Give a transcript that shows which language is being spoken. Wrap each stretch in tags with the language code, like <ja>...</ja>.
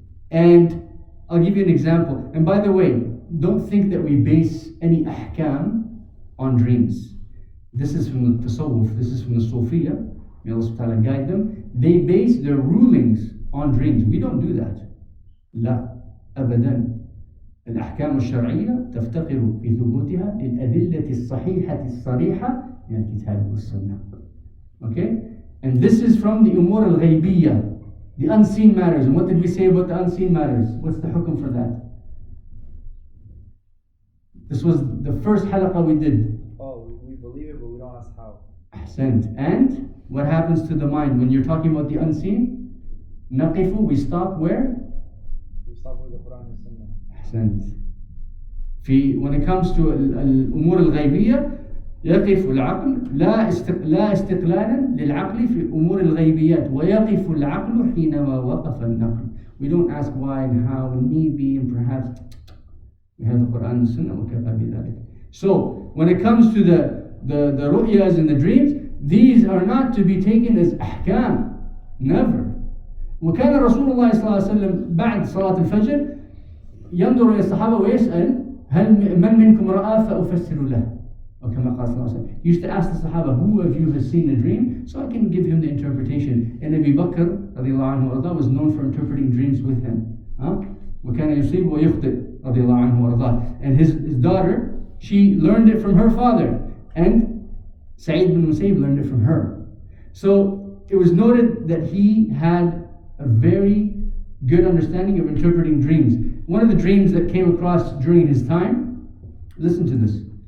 <en>And I'll give you an example. And by the way, don't think that we base any ahkam on dreams. This is from the tasawwuf, this is from the Sufiya. May Allah subhanahu wa ta'ala guide them. They base their rulings on dreams. We don't do that.</en> <ar>لا أبدا. الأحكام الشرعية تفتقر في ثبوتها للأدلة الصحيحة الصريحة من الكتاب والسنة.</ar> <en>Okay? And this is from the أمور الغيبية, the unseen matters. And what did we say about the unseen matters? What's the hukum for that? This was the first halaqah we did. Oh, we believe it, but we don't ask how. Ahsant. And what happens to the mind when you're talking about the unseen? Naqifu, we stop where? We stop with the Quran and Sunnah. Ahsant. When it comes to</en> <ar>الأمور الغيبية يقف العقل لا استقلالا للعقل في أمور الغيبيات ويقف العقل حينما وقف النقل.</ar> <en>We don't ask why and how and maybe and perhaps. We have the Quran and Sunnah</en> <ar>وكفى بذلك.</ar> <en>So when it comes to the ru'yas and the dreams, these are not to be taken as ahkam. Never.</en> <ar>وكان رسول الله صلى الله عليه وسلم بعد صلاة الفجر ينظر إلى الصحابة ويسأل هل من منكم رأى فأفسر له. Or كما قال صلى الله عليه وسلم.</ar> <en>He used to ask the Sahaba, who of you has seen a dream? So I can give him the interpretation. And Abu Bakr</en> <ar>رضي الله عنه وارضاه</ar> <en>was known for interpreting dreams with him.</en> <ar>وكان يصيب ويخطئ رضي الله عنه وارضاه.</ar> <en>And his daughter, she learned it from her father. And Sa3eed Ibnu Al Musayib learned it from her. So it was noted that he had a very good understanding of interpreting dreams. One of the dreams that came across during his time, listen to this.</en>